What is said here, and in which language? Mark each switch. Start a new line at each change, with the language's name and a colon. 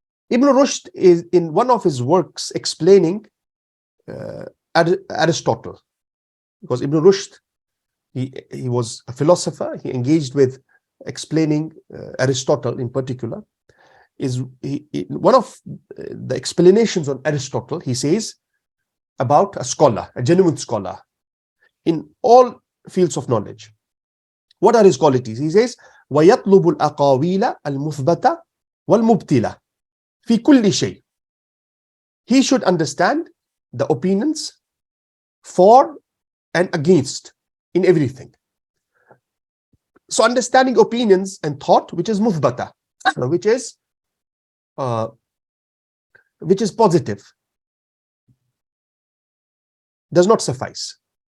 English: Ibn Rushd is in one of his works explaining Aristotle, because Ibn Rushd, he was a philosopher. He engaged with explaining Aristotle in particular. One of the explanations on Aristotle, he says about a scholar, a genuine scholar in all fields of knowledge. What are his qualities? He says,
Arabic: وَيَطْلُبُ الْأَقَاوِيلَ الْمُثْبَتَ وَالْمُبْتِلَةِ فِي كُلِّ شَيْءٍ.
English: He should understand the opinions for and against in everything. So understanding opinions and thought, which is muthbata, which is positive, does not suffice.